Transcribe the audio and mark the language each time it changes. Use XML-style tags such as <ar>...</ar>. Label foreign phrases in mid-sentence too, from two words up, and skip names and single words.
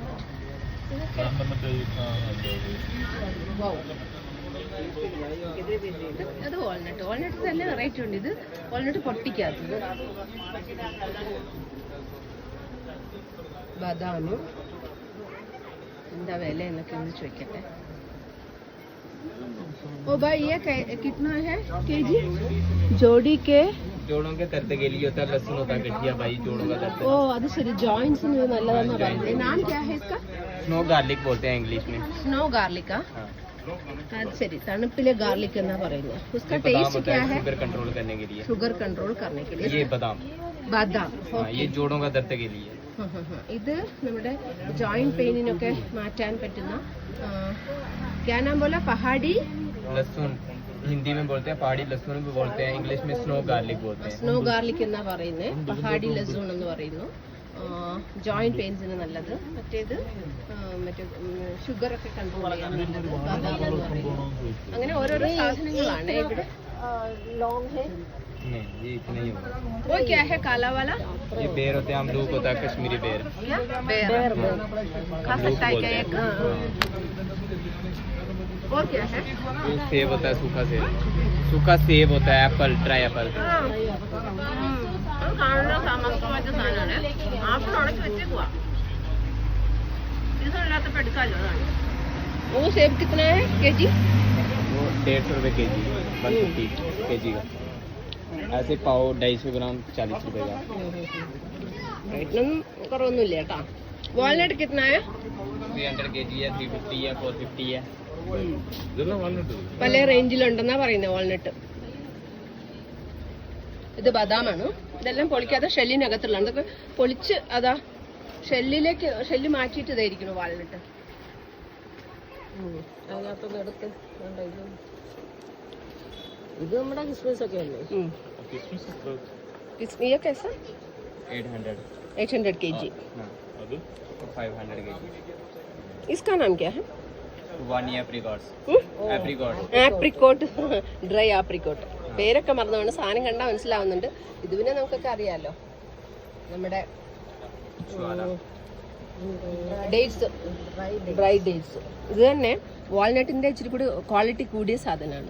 <ml>അത് വാൾനട്ട്. വാൾനട്ട് തന്നെ വെറൈറ്റി ഉണ്ട്. ഇത് വാൾനട്ട് പൊട്ടിക്കാത്തത്. ബദാമും എന്താ വില എന്നൊക്കെ ഒന്ന് ചോദിക്കട്ടെ.</ml> <hi>ओ भाई ये कितना है केजी? जोड़ी के जोड़ों के दर्द के लिए होता है, लहसुन होता है गठिया भाई, जोड़ों का दर्द.</hi> <ml>ओ അത് ശരി, ജോയിന്റ്സിന് നല്ലതാണെന്ന് പറയുന്നത്.</ml> <hi>नाम क्या है इसका?</hi> <en>snow garlic</en> <hi>बोलते हैं इंग्लिश में.</hi> <en>snow garlic.</en> <ml>അത് ശരി, തണുപ്പിലെ ഗാർലിക് എന്നാ പറയുന്നത്.</ml> <hi>उसका टेस्ट क्या है?</hi> <en>sugar control</en> <hi>करने के लिए.</hi> <en>sugar control</en> <hi>करने के लिए. ये बादाम. बादाम. ये जोड़ों का दर्द के लिए.</hi> <ml>ഇത് നമ്മുടെ ജോയിന്റ് പെയിനിനൊക്കെ മാറ്റാൻ പറ്റുന്ന</ml> <hi>क्या नाम बोला? पहाड़ी लहसुन हिंदी में बोलते हैं, पहाड़ी लहसुन भी बोलते हैं, इंग्लिश में</hi> <en>snow garlic</en> <hi>बोलते हैं.</hi> <en>snow garlic</en> <ml>എന്നാ പറയുന്നത്.</ml> <hi>पहाड़ी लहसुन</hi> <ml>എന്ന് പറയുന്നു. ജോയിന്റ് പെയിൻസിന് നല്ലത്. മറ്റേത് മറ്റേ ഷുഗർ ഒക്കെ കൺട്രോൾ ചെയ്യാൻ നല്ലത് ബദാം എന്ന് പറയുന്നു. അങ്ങനെ ഓരോരോ സാധനങ്ങളാണ് ഇവിടെ. ലോങ് है</ml> <hi>नहीं, ये इतना ही होगा. वो क्या है काला वाला? ये बेर होते हैं, अमरूद होता है, कश्मीरी बेर. बेर खा सकता है क्या एक? और क्या है? वो सेब होता है, सूखा सेब. सूखा सेब होता है, एप्पल,</hi> <en>dry apple.</en> <ml>കാണുന്ന സമസ്തമായിട്ട് സാധനമാണ്. ആപ്പിൾ ഉണക്കി വെച്ചേക്കുവാ. സീസണില്ലാത്തപ്പോൾ എടുക്കാമല്ലോ, അതാണ്.</ml> <hi>वो सेब कितना है केजी? वो 150 रुपये के जी, 150 के जी का. ऐसे पाव 250 ग्राम 40 रुपये का.</hi> <ml>റേറ്റിനൊന്നും കുറവൊന്നുമില്ല കേട്ടോ. വാൾനട്ട്</ml> <hi>कितना है? 300 के जी है, 350 है, 450 है.</hi> <ml>പല റേഞ്ചിലുണ്ടെന്നാ പറയുന്നത് വാൾനട്ട്. ഇത് ബദാമാണ്. ഇതെല്ലാം പൊളിക്കാതെ ഷെല്ലിനകത്തുള്ള അതൊക്കെ പൊളിച്ച് അതാ ഷെല്ല് മാറ്റിയിട്ട് ഇതായിരിക്കണം വാൾനട്ട്. അതിനകത്തൊന്ന് എടുത്ത് ഇത് നമ്മുടെ ക്രിസ്മസ് ഒക്കെ അല്ലേ?</ml> <hi>ये कैसा? 800 kg. 500 kg. इसका नाम क्या है? वानी एप्रिकॉट्स.</hi> <en>apricot, dry apricot.</en> <ml>പേരൊക്കെ മറന്നുകൊണ്ട് സാധനം കണ്ടാൽ മനസ്സിലാവുന്നുണ്ട്. ഇത് പിന്നെ നമുക്കൊക്കെ അറിയാമല്ലോ, നമ്മുടെ ഡേറ്റ്സ്,</ml> <en>dry dates.</en> <ml>ഇത് തന്നെ വാൾനട്ടിൻ്റെ ഇച്ചിരി കൂടി ക്വാളിറ്റി കൂടിയ സാധനമാണ്.</ml>